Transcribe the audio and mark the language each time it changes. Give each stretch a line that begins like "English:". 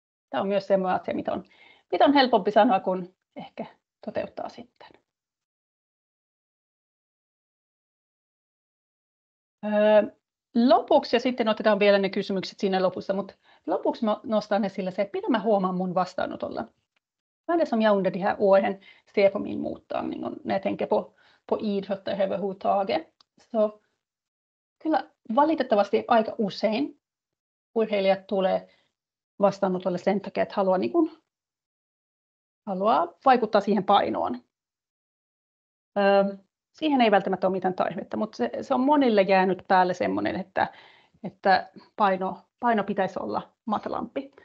Finnish: Tämä on myös semmoinen asia, mitä on helpompi sanoa kuin ehkä toteuttaa sitten. Lopuksi, ja sitten otetaan vielä ne kysymykset siinä lopussa, mutta lopuksi mä nostan esille se, että mitä mä huomaan mun vastaanotolla.
Swedish: Vad är det som jag under de här åren ser på min mottagning och när jag tänker på idrottare överhuvudtaget?
Finnish: Så kyllä valitettavasti aika usein urheilijat tulee vastaanotolle sen takia, että haluaa vaikuttaa siihen painoon. Siihen ei välttämättä ole mitään tarvetta, mutta se on monille jäänyt päälle semmoinen, että paino pitäisi olla matalampi.